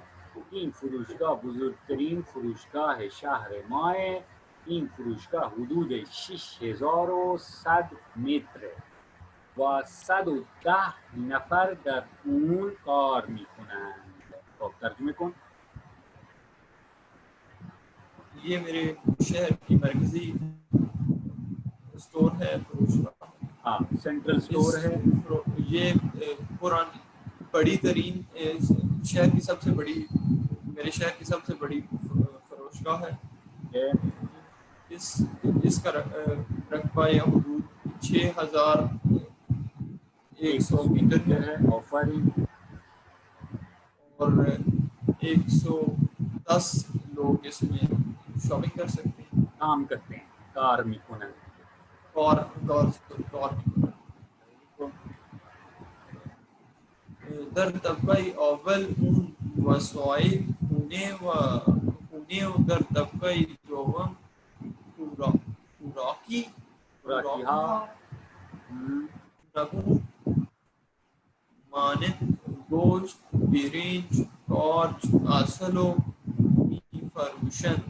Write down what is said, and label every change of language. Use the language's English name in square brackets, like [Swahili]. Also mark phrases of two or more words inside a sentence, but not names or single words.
[Persian] این فروشگاه بزرگترین فروشگاه شهر ماه. این فروشگاه حدود 6100 متر و 110 نفر در اون کار میکنند. خب ترجمه کن. [Urdu] یہ میرے شہر کی مرکزی اسٹور ہے فروشگاہ. ہاں [English] central store [Urdu] ہے. یہ پرانی بڑی ترین شہر کی سب سے بڑی میرے شہر کی سب سے بڑی فروشگاہ ہے. اس کا رقبہ حدود 6100 میٹر ہے. آفرین. اور 110 لوگ اس میں شاپنگ کر سکتے ہیں. کام کرتے ہیں. [Persian] کار میکنن. در طبقه اول اون وسایل خونه و در طبقه دوم خوراکی ها مانند گوشت، برنج، قارچ، عسل و می‌فروشند.